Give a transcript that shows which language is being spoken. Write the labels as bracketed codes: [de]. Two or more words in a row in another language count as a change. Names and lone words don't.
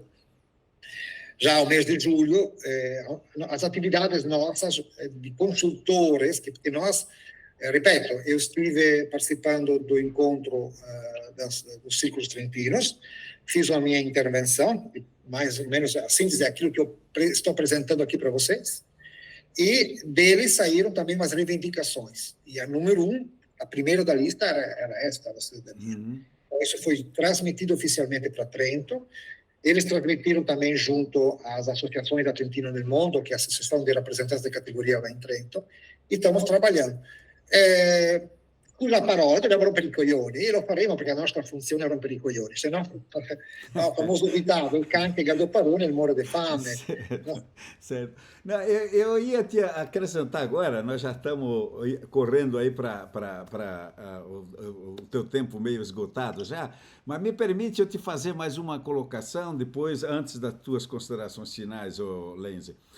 [pt] Já o mês de julho, as atividades nossas de consultores, porque nós, repito, eu estive participando do encontro dos círculos trentinos, fiz a minha intervenção, mais ou menos a síntese daquilo que eu estou apresentando aqui para vocês, e deles saíram também umas reivindicações. E a número 1, a primeira da lista, era esta, da cidadania. Então, isso foi transmitido oficialmente para Trento. Eles transmitiram também junto às associações da Trentino nel Mondo, que é a Associação de Representantes de Categoria lá em Trento, e estamos trabalhando. [it] Scusa la parola, dobbiamo rompere i coglioni, e lo faremo perché la nostra funzione è rompere i coglioni, se no, o famoso ditado, [vec] il can che gado parone, il muore de fame. [pt] Certo, certo. Não, eu ia te acrescentar agora, nós já estamos correndo aí para o teu tempo meio esgotado já, mas me permite eu te fazer mais uma colocação depois, antes das tuas considerações finais, Lenzi.